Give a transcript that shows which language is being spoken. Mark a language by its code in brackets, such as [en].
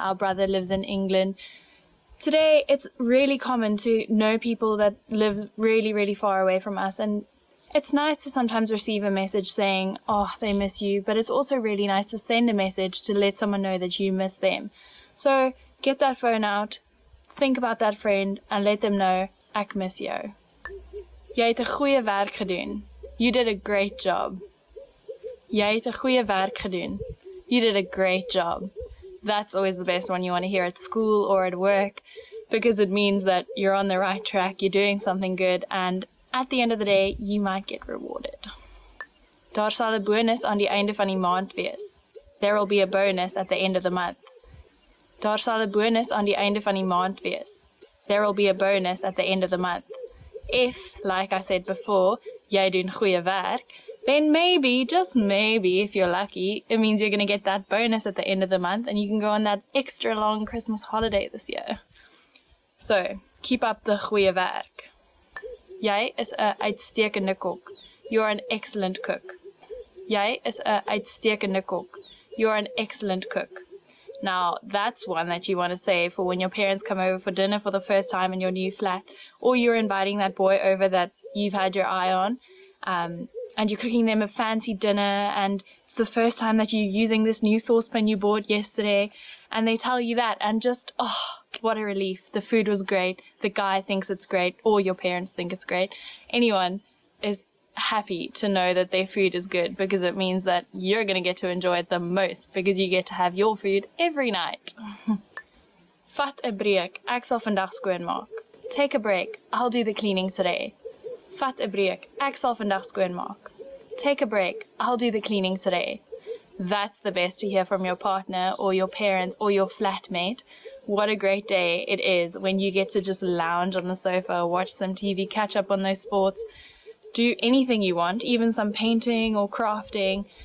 [en] Our brother lives in England. Today, it's really common to know people that live really, really far away from us, and it's nice to sometimes receive a message saying, oh, they miss you, but it's also really nice to send a message to let someone know that you miss them. So get that phone out, think about that friend, and let them know, [af] ek mis jou. Jy het 'n goeie werk gedoen. [en] You did a great job. [af] Jy het 'n goeie werk gedoen. [en] You did a great job. That's always the best one you want to hear at school or at work, because it means that you're on the right track, you're doing something good, and at the end of the day, you might get rewarded. [af] Daar sal 'n bonus aan die einde van die maand wees. [en] There will be a bonus at the end of the month. [af] Daar sal 'n bonus aan die einde van die maand wees. [en] There will be a bonus at the end of the month. If, like I said before, [af] jy doen goeie werk, [en] then maybe, just maybe, if you're lucky, it means you're going to get that bonus at the end of the month and you can go on that extra long Christmas holiday this year. So, keep up the [af] goeie werk. Jy is 'n uitstekende kok. [en] You're an excellent cook. [af] Jy is 'n uitstekende kok. [en] You're an excellent cook. Now, that's one that you want to save for when your parents come over for dinner for the first time in your new flat, or you're inviting that boy over that you've had your eye on, and you're cooking them a fancy dinner, and it's the first time that you're using this new saucepan you bought yesterday, and they tell you that, and just, oh, what a relief. The food was great, the guy thinks it's great, or your parents think it's great. Anyone is happy to know that their food is good, because it means that you're going to get to enjoy it the most, because you get to have your food every night. [af] Vat 'n breek, ek sal vandag skoonmaak. [en] Take a break, I'll do the cleaning today. [af] Vat 'n breek, ek sal vandag skoonmaak. [en] Take a break, I'll do the cleaning today. That's the best to hear from your partner or your parents or your flatmate. What a great day it is when you get to just lounge on the sofa, watch some TV, catch up on those sports, do anything you want, even some painting or crafting.